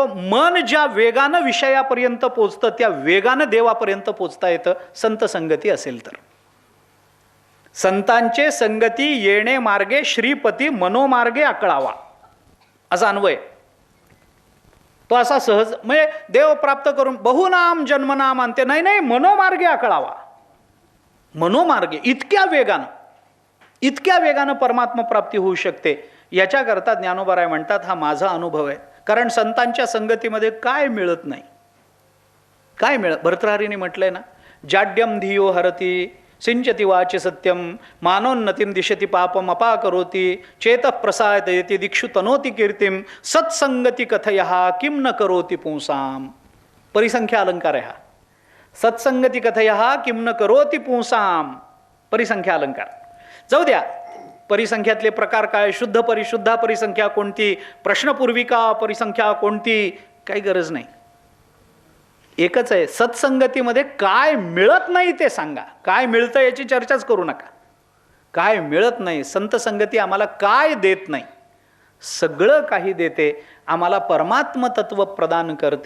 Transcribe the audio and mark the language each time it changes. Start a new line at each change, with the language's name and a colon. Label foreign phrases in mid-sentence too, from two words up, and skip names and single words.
Marathi: मन ज्या वेगानं विषयापर्यंत पोचतं त्या वेगानं देवापर्यंत पोचता येतं संत संगती असेल तर. संतांचे संगती येणे मार्गे श्रीपती मनोमार्गे आकळावा, असा अन्वय. तो असा सहज म्हणजे देव प्राप्त करून
Sanskrit: बहुनाम जन्मनाम अंते,
Marathi: नाही, मनोमार्गे आकळावा. मनोमार्गे इतक्या वेगानं परमात्मा प्राप्ती होऊ शकते. याच्याकरता ज्ञानोबाराय म्हणतात, हा माझा अनुभव आहे. कारण संतांच्या संगतीमध्ये काय मिळत नाही. काय मिळत? भर्तृहरीने म्हटलंय ना,
Sanskrit: जाड्यम धियो हरती सिंचती वाचे सत्यम मानोन्नतीम दिशती पापम अपाकरोती चेतः प्रसादयति दीक्षु तनोति कीर्तिम सत्संगती कथयः किम न करोति पुंसाम.
Marathi: परिसंख्या अलंकार आहे हा.
Sanskrit: सत्संगती कथयः किम न करोति पुंसाम,
Marathi: परिसंख्या अलंकार. जाऊ द्या, परिसंख्यातले प्रकार काय, शुद्ध परिशुद्धा परिसंख्या कोणती, प्रश्नपूर्विका परिसंख्या कोणती, काही गरज नाही. एकच आहे, सत्संगतीमध्ये काय मिळत नाही ते सांगा. काय मिळतं याची चर्चाच करू नका. काय मिळत नाही, संत संगती आम्हाला काय देत नाही, सगळं काही देते, आम्हाला परमात्म तत्व प्रदान करते.